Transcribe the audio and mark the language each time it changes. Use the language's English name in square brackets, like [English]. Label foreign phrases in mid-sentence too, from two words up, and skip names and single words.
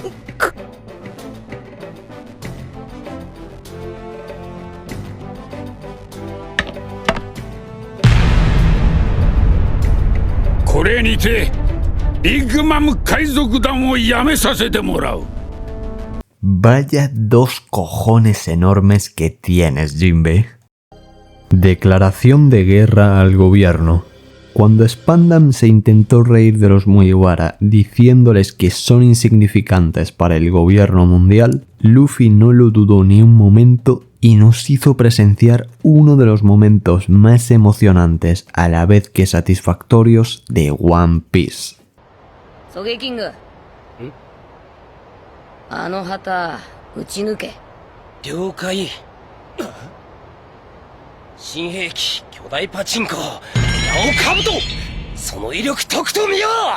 [Japanese] これにてビッグマム海賊団をやめさせてもらう。 [Spanish] Vaya dos cojones enormes que tienes, Jinbe. Declaración de guerra al gobierno. Cuando Spandam se intentó reír de los Mugiwara diciéndoles que son insignificantes para el gobierno mundial, Luffy no lo dudó ni un momento y nos hizo presenciar uno de los momentos más emocionantes a la vez que satisfactorios de One Piece. [Japanese] Sogeking, あの旗撃ち抜け。了解。新兵器巨大パチンコ矢をかぶとその威力とくと見よう。